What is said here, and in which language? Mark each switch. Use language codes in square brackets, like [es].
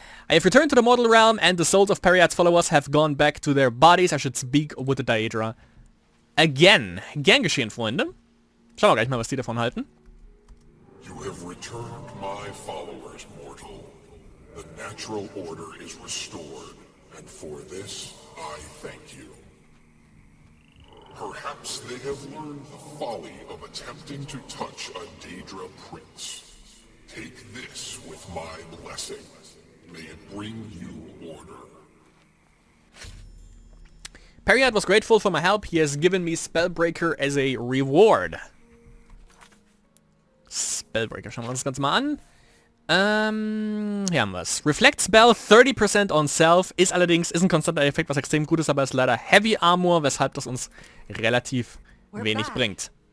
[en] I have returned to the mortal realm and the souls of Periad's followers have gone back to their bodies. I should speak with the Daedra again. [de] Gern geschehen, Freunde. Schauen wir gleich mal, was die davon halten. [en] You have returned my followers, mortal. The natural order is restored, and for this I thank you. Perhaps they have learned the folly of attempting to touch a Daedra prince. Take this with my blessing. May it bring you order. Periad was grateful for my help. He has given me Spellbreaker as a reward. [de] Spellbreaker, schauen wir uns das Ganze mal an. Hier haben wir es. Reflect Spell 30% on Self ist ein konstanter Effekt, was extrem gut ist, aber ist leider Heavy Armor, weshalb das uns relativ wenig bringt.